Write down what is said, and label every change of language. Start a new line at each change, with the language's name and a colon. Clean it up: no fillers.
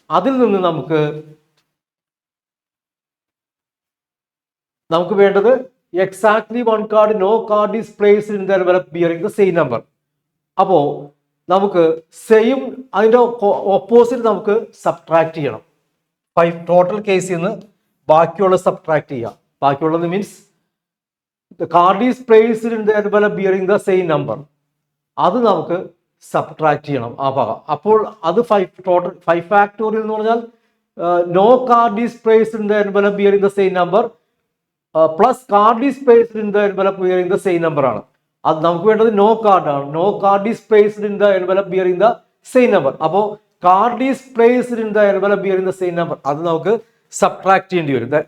Malayalam: അതിൽ നിന്ന് നമുക്ക് വേണ്ടത്
English: Exactly 1 card, no card is placed in the envelope bearing the same number.
Malayalam: അപ്പോൾ നമുക്ക് സെയിം, അതിൻ്റെ ഓപ്പോസിറ്റ് നമുക്ക് സബ്ട്രാക്ട് ചെയ്യണം. 5 ടോട്ടൽ കേസിൽ നിന്ന് ബാക്കിയുള്ളത് സബ്ട്രാക്ട് ചെയ്യാം.
English: ബാക്കിയുള്ളത് means the card is placed in the envelope bearing the same number.
Malayalam: അത് നമുക്ക് സബ്ട്രാക്ട് ചെയ്യണം ആ ഭാഗം. അപ്പോൾ അത് 5 ഫാക്ടോറിയൽ എന്ന് പറഞ്ഞാൽ
English: no card is placed in the envelope bearing the same number plus card is spaced in the envelope bearing the same number
Malayalam: ആണ്. അത് നമുക്ക് വേണ്ടത് നോ കാർഡ് ആണ്.
English: No card is spaced in the envelope bearing the same number. അപ്പോൾ card is placed in the envelope bearing the same number,
Malayalam: അത് നമുക്ക് subtract ചെയ്യേണ്ടി വരും.